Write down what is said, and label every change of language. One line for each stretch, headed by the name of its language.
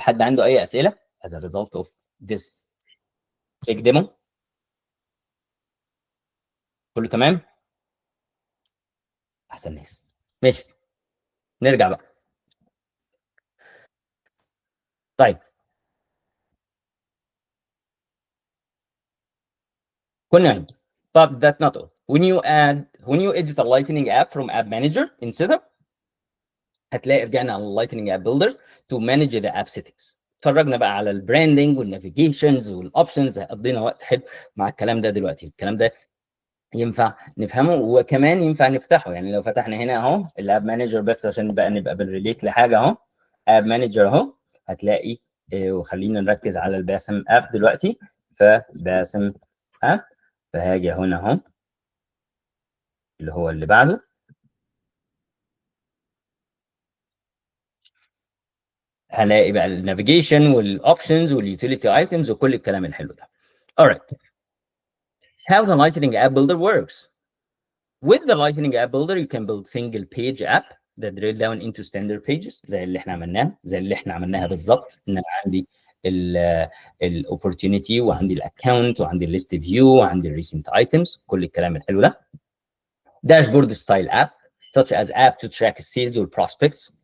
Arabic: حد عنده اي اسئله
English: as a result of this big demo؟
Arabic: كله تمام؟ احسن ناس. ماشي، نرجع بقى. طيب كنا عندي طب
English: that's not all. when you edit a lightning app from app manager in setup
Arabic: هتلاقي رجعنا على اللايتنينج اب بيلدر
English: to manage the app settings.
Arabic: اتفرجنا بقى على البراندنج والنافيجيشنز والاوبشنز. قضينا وقت حلو مع الكلام ده. دلوقتي الكلام ده ينفع نفهمه وكمان ينفع نفتحه. يعني لو فتحنا هنا اهو الاب مانجر بس عشان بقى نبقى بنريليت لحاجه اهو. اب مانجر اهو هتلاقي وخلينا نركز على الباسم اب دلوقتي. فباسم اب فهاجي هنا اهو اللي هو اللي بعده هلاقي بقى النافيجيشن والاوبشنز واليوتيليتي ايتمز وكل الكلام الحلو ده.
English: alright. How the Lightning App Builder works. With the Lightning App Builder you can build single page app that drill down into standard pages
Arabic: زي اللي احنا عملناها بالظبط. ان انا عندي الاوبورتيونيتي وعندي الاكونت وعندي الليست فيو وعندي الريسنت ايتمز كل الكلام الحلو ده. داشبورد ستايل اب
English: such as app to track sales والبروسبكتس.